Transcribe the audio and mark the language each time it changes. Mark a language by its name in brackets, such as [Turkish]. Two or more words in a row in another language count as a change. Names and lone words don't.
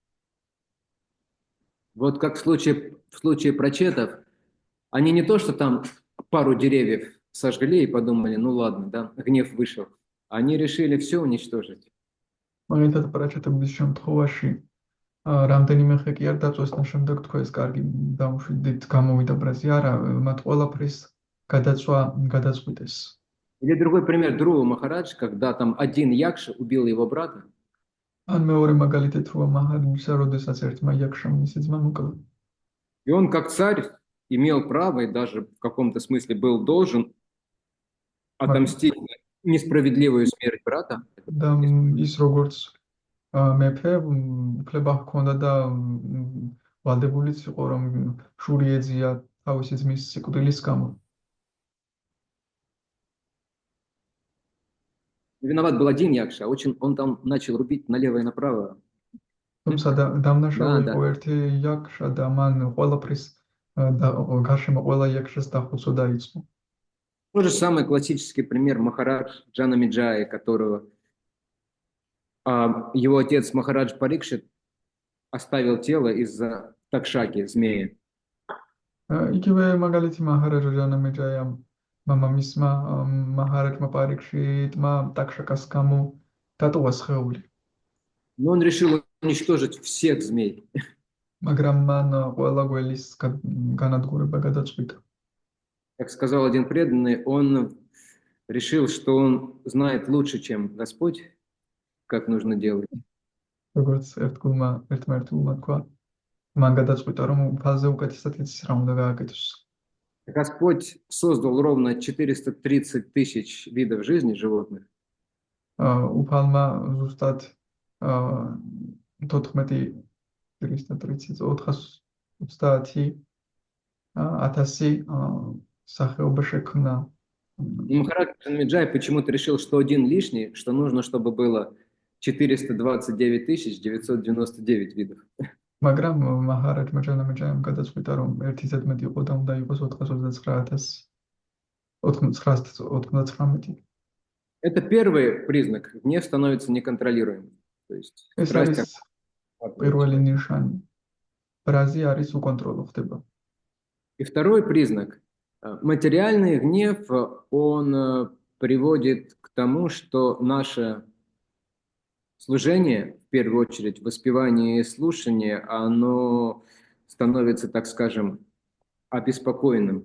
[Russian] Вот как в случае прочетов, они не то, что там пару деревьев сожгли и подумали, ну ладно, да, гнев вышел. Они решили все уничтожить. [Georgian] მაგალითად პრაჩეტების შემთხვევაში რამდენიმე ხე კი არ დაწვეს და შემდეგ თქვა ეს კარგი დამშვიდით გამოვიდა ბრაზი, არა, მათ ყველაფრის გადაწყვიტეს. [Russian] Или другой пример Друва Махарадж, когда там один Якша убил его брата, [Georgian] ან მეორე მაგალითად როა მაჰადმისა, როდესაც ერთმა იაქშამ მისი ძმა მოკლა. [Russian] и он как царь имел право и даже в каком-то смысле был должен отомстить за несправедливую смерть брата. [Georgian] და ის როგორც მეფე უფლება ჰქონდა და ვალდებულიც იყო რომ შური ეძია თავისი ძმის სიკვდილის გამო. [Russian] Виноват был один Якша, он там начал рубить налево и направо. [Georgian] თუმცა დამნაშავე და. იყო ერთი იაქშა და მან ყველაფრის გარშემო ყველა იაქშას დახოცვა დაიწყო. [Russian] Тот же самый классический пример Махарадж Джанамиджая, которого его отец Махарадж Парикшит оставил тело из-за такшаки, змея. [Georgian] იგივე магალითი მაჰარაჯა ჯანამეჯაიამ მამამისმა მაჰარაჯმა პარიქშიტმა ტაქშაკას გამო დატოვა სხეული. [Russian] Но он решил уничтожить всех змей. [Georgian] მაგრამ მან ყველა გველის განადგურება გადაწყვიტა. [Russian] Как сказал один преданный, он решил, что он знает лучше, чем Господь, как нужно делать. [Georgian] როგორც ერთმა ერთმა თქვა, მან გადაწყვიტა რომ უფალზე უკეთესად იცის რა უნდა გააკეთოს. [Russian] Господь создал ровно 430 тысяч видов жизни животных. [Georgian] უფალმა ზუსტად 430,000 სახეობა შექმნა. [Russian] И Махарадж Джанамиджай почему-то решил, что один лишний, что нужно, чтобы было 429 999 видов. [Georgian] მაგრამ მაჰარაჯმა ჯანამეჯაიამ გადაწყვიტა რომ ერთი ზედმეტი იყო და უნდა იყოს 429,999. [Russian] Это первый признак. Гнев становится неконтролируемым. То есть [Georgian] ეს [Russian] страсть [Georgian] არის პირველი ნიშანი. ბრაზი არის უკონტროლო ხდება. [Russian] И второй признак. Материальный гнев, он приводит к тому, что наше служение, в первую очередь, воспевание и слушание, оно становится, так скажем, обеспокоенным.